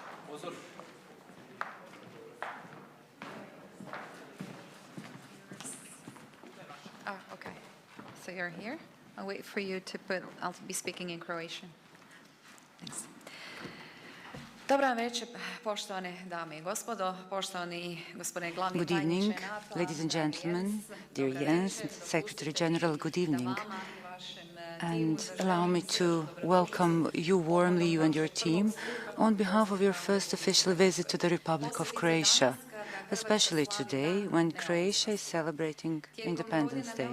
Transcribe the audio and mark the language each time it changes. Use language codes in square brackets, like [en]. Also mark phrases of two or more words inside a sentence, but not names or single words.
[en] Oh, okay. So you're here? I'll wait for you to put, I'll be speaking in Croatian. Thanks. [hr] Dobra večer, poštovane dame i gospodo, poštovani gospodine glavni [en] Good evening, ladies and gentlemen, dear Jens, Secretary General, good evening. And allow me to welcome you warmly, you and your team, on behalf of your first official visit to the Republic of Croatia, especially today when Croatia is celebrating Independence Day.